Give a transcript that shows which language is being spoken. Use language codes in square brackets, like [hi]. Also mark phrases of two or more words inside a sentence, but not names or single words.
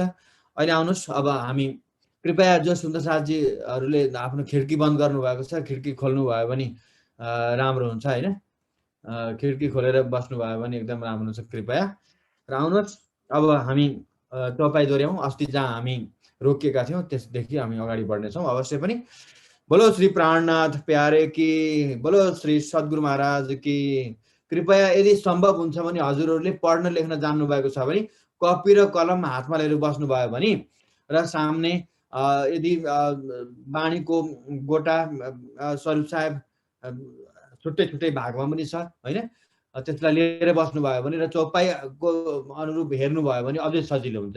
[ne] अहिले आउनुहोस्, अब हामी कृपया जो सुन्दर साथजीहरूले आफ्नो खिड्की बन्द गर्नुभएको छ, खिड्की खोल्नुभयो भने राम्रो हुन्छ होइन। खिड्की खोलेर बस्नुभयो भने एकदम राम्रो हुन्छ कृपया। र आउनुहोस्, अब हामी चौपाई दोहोऱ्याउँ। अस्ति जहाँ हामी रोकिएका थियौँ त्यसदेखि हामी अगाडि बढ्नेछौँ अवश्य पनि। [hi] बोलो श्री प्राणनाथ प्यारे की, बोलो श्री सद्गुरु महाराज की। [ne] कृपया यदि सम्भव हुन्छ भने हजुरहरूले पढ्न लेख्न जान्नुभएको छ भने कपी र कलम हातमा लिएर बस्नुभयो भने र सामने यदि वाणीको गोटा स्वरूप साहेब छुट्टै छुट्टै भागमा पनि छ होइन, त्यसलाई लिएर बस्नुभयो भने र चौपाईको अनुरूप हेर्नुभयो भने अझै सजिलो हुन्छ।